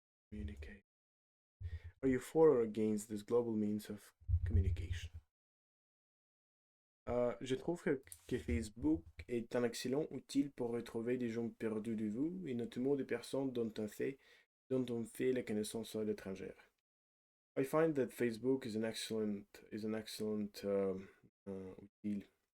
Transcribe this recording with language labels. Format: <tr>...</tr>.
<en>Communicate. Are you for or against this global means of communication?</en> <fr>Je trouve que Facebook est un excellent outil pour retrouver des gens perdus de vue et notamment des personnes dont on fait la connaissance à l'étranger.</fr> <en>I find that Facebook is an excellent outil.</en>